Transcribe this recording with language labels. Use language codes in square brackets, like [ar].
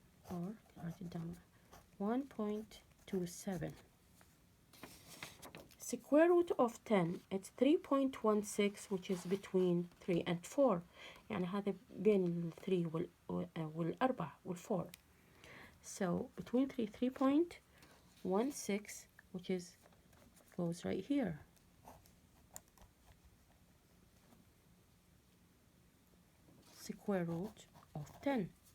[en] Or write it down. 1.27. Square root of 10, it's 3.16, which is between 3 and 4. [ar] يعني هذا بين 3 والأربعة وال4. [en] So between 3.16, which is goes right here. Square root of 10.